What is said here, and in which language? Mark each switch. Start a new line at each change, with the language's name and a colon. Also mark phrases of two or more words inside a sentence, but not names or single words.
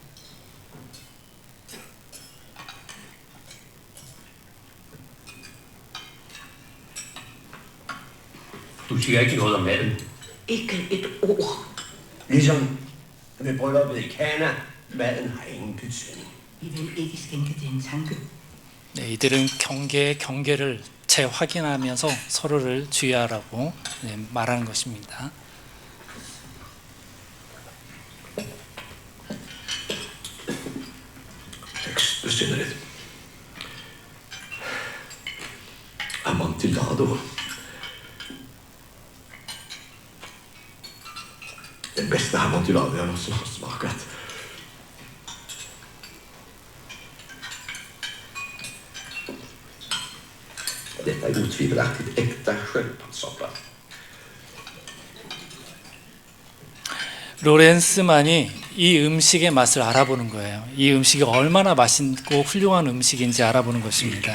Danish: Du siger ikke noget om maden. Ikke et ord. Ligesom ved brylluppet i Kana, maden har ingen betydning. Vi vil ikke skænke det en tanke.
Korean: 네, 이들은 경계를 재확인하면서 서로를 주의하라고 말하는 것입니다.
Swedish: Besynnerligt. Amontillado. Den bästa amontillado jag någonsin har smakat. Detta är otvivelaktigt äkta sköldpaddssoppa.
Korean: 로렌스만이 이 음식의 맛을 알아보는 거예요. 이 음식이 얼마나 맛있고 훌륭한 음식인지 알아보는 것입니다.